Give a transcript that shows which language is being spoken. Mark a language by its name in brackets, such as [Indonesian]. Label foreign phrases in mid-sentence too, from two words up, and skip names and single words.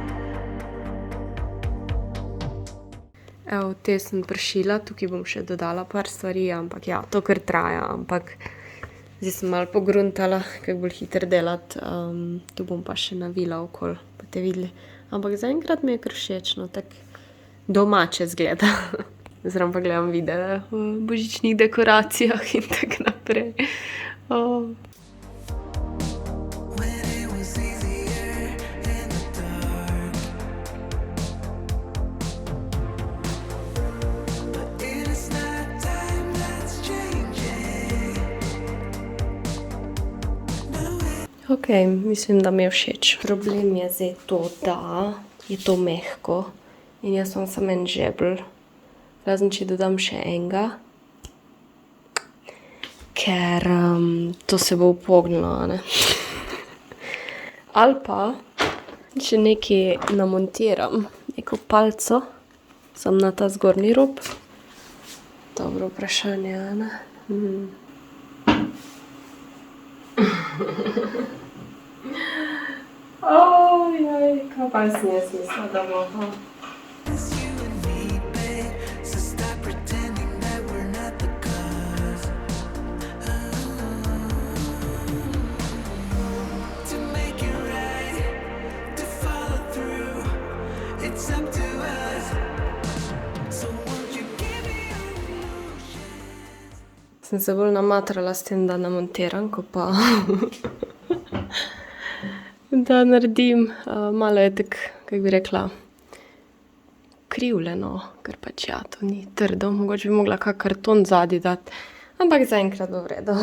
[Slovenian] Evo, te sem pršila, tukaj bom še dodala par stvari, ampak ja, to kar traja, ampak zdaj sem malo pogruntala, kako bolj hitro delati. Tu bom pa še navila okoli, boste videli. Ampak zaenkrat mi je kar všeč, no, tak domače zgleda. Zraven pa gledam videe o božičnih dekoracijah in tako naprej. [English] When it was easier in the dark, but it is not time that's changing. [Slovenian] No, Ok, mislim, da mi je všeč. Problem je zdaj to, da je to mehko in jaz imam samo en žebelj. Razen, če dodam še enega, ker to se bo upognilo, a ne. Ali pa, če nekaj namontiram, neko palico, samo na ta zgornji rob. Dobro vprašanje, a ne. Ojoj, kaj pa sem jaz mislila, da bo. [English] it's you and me, babe. So stop pretending that we're not the cause. To make it right, to follow through, it's up to us. So won't you give me your emotions? [Slovenian] Sem se bolj namatrala s tem, da namontiram, ko pa da naredim. Malo je tak, kako bi rekla, krivljeno, ker pač ja, to ni trdo. Mogoče bi mogla kak karton zadaj dati. Ampak zaenkrat bo v redu.